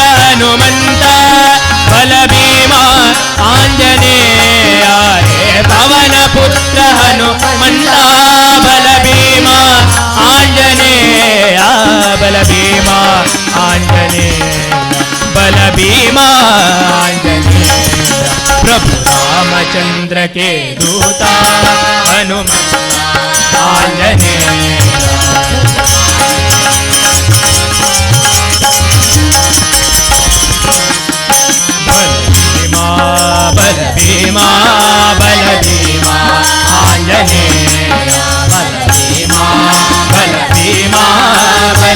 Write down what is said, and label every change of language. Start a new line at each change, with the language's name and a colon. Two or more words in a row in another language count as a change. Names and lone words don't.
Kannada: ಹನುಮಂತ ಬಲ ಭೀಮ ಆಂಜನೇಯ ಹೇ ಪವನ ಪುತ್ರ ಹನುಮಂತ ಬಲ ಭೀಮ ಆಂಜನೇಯ ಬಲ ಭೀಮ ಆಂಜನೇಯ ಬಲ ಭೀಮ ಆಂಜನೇಯ
Hindi: प्रभु रामचंद्र के दूता हनुमंत आंजनेय
Kannada: बल भीमा बल भीमा आंजनेय बल भीमा बल भीमा बल